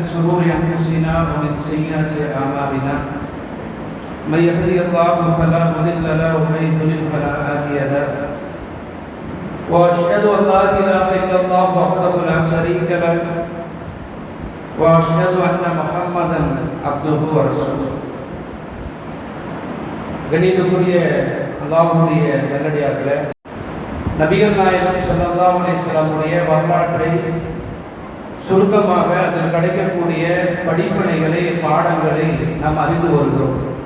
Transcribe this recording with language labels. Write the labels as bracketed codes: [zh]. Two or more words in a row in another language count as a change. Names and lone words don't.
[ar] شرور انفسنا ومن سيئات اعمالنا من يهده الله فلا مضل له ومن يضلل فلا هادي له واشهد ان لا اله الا الله وحده لا شريك له واشهد ان محمدا عبده ورسوله. [ta] கணிதக்குரிய அல்லாஹ்வுடைய நல்லடியார்களே, நபிகள் நாயகம் [ar] صلى الله عليه وسلم [ta] வரலாற்றை சுருக்கமாக அதில் கிடைக்கக்கூடிய படிப்பினைகளை பாடங்களை நாம் அறிந்து வருகிறோம்.